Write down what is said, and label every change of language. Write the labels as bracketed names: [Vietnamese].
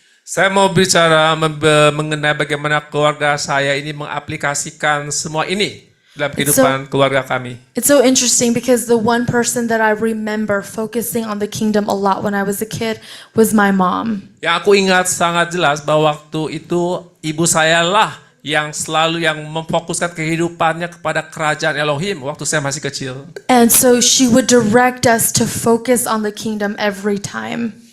[Indonesian] saya mau bicara mengenai bagaimana keluarga saya ini mengaplikasikan semua ini dalam kehidupan keluarga kami. [English] It's so interesting because the one person that I remember focusing on the kingdom a lot when I was a kid was my mom. [Indonesian] Yang aku ingat sangat jelas bahwa waktu itu ibu saya lah yang selalu yang memfokuskan kehidupannya kepada kerajaan Elohim waktu saya masih kecil. [English] And so she would direct us to focus on the kingdom every time.